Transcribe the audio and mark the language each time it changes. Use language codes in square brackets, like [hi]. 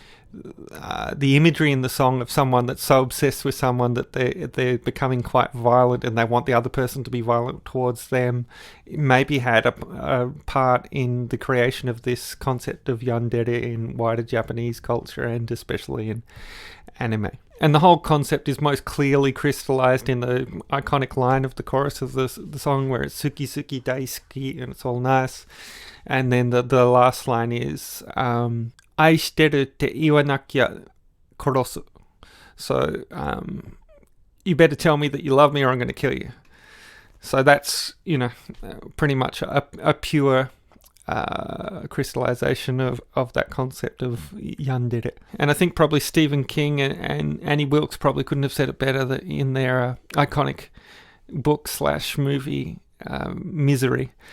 [en] the imagery in the song of someone that's so obsessed with someone that they're becoming quite violent, and they want the other person to be violent towards them, maybe had a part in the creation of this concept of yandere in wider Japanese culture, and especially in anime. And the whole concept is most clearly crystallized in the iconic line of the chorus of the song, where it's Suki Suki Daisuki, and it's all nice. And then the last line is [ja] 愛してるって言わなきゃ殺す. [en] So, you better tell me that you love me or I'm going to kill you. So that's, pretty much a pure crystallization of that concept of yandere. And I think probably Stephen King and Annie Wilkes probably couldn't have said it better in their iconic book/movie Misery.